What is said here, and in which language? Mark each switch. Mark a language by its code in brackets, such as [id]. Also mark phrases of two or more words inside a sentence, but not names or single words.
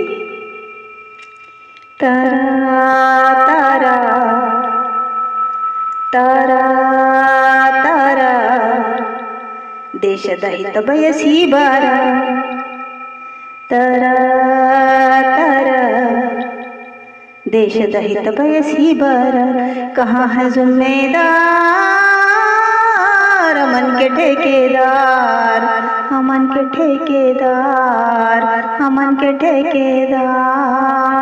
[kn] ತರ ತರ ತರ ತರ ದೇಶದ ಹಿತ ಬಯಸಿ ಬಾರ. ತರ ತರ ದೇಶದ ಹಿತ ಬಯಸಿ ಬಾರ. [hi] ಕहाँ है जिम्मेदार, अमन के ठेकेदार, अमन के ठेकेदार, अमन के ठेकेदार.